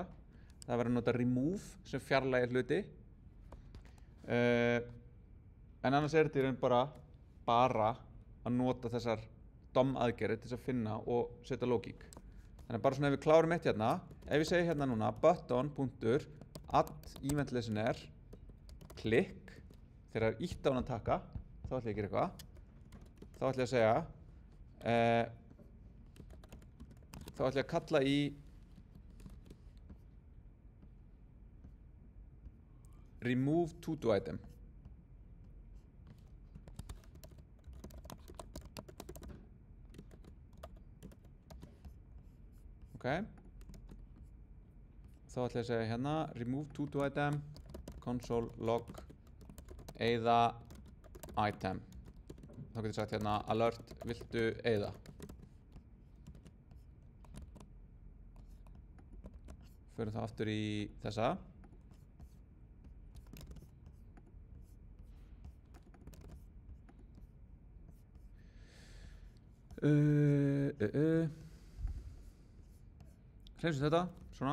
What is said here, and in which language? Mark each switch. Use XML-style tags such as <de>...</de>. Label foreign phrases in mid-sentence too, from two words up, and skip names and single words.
<is>Það er verið að nota remove sem fjarlægir hluti. En annars er þetta í raun bara að nota þessar DOM-aðgerðir til þess að finna og setja lógík. Þannig bara svona ef við klárum eitt hérna, ef ég segi hérna núna</is> <en>button.add event listener</en> <is>klikk, þegar það er ítt á hann að taka, þá ætla ég að gera eitthvað. Þá ætla ég að segja þá ætla ég að kalla í</is> <en>remove to item.</en> <is>Ok. Þá ætla ég að segja hérna</is> <en>remove to item console log</en> <is>eyða item. Þá getur ég sagt hérna alert viltu eyða. Förum þá aftur í þessa. Hreinsum þetta, svona.</is>